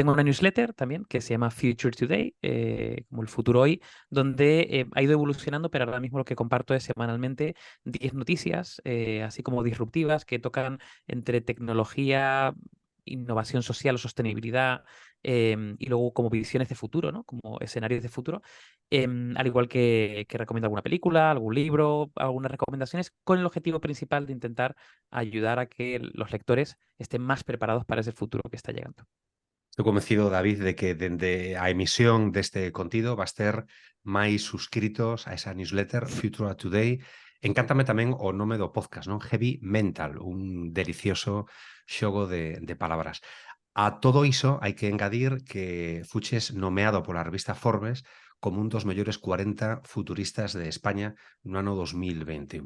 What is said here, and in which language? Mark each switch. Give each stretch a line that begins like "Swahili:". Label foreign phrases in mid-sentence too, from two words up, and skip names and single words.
Spanish: luego tengo una newsletter también que se llama Future Today, como el futuro hoy, donde ha ido evolucionando, pero ahora mismo lo que comparto es semanalmente 10 noticias, así como disruptivas, que tocan entre tecnología, innovación social o sostenibilidad, y luego como visiones de futuro, ¿no? Como escenarios de futuro, al igual que recomiendo alguna película, algún libro, algunas recomendaciones, con el objetivo principal de intentar ayudar a que los lectores estén más preparados para ese futuro que está llegando.
Galician: Estou convencido, David, de que dende a emisión deste contido vas ter máis suscritos a esa newsletter Future Today. Encántame tamén o nome do podcast, non? Heavy Mental, un delicioso xogo de palabras. A todo iso hai que engadir que fuches nomeado pola revista Forbes como un dos mellores 40 futuristas de España no ano 2021.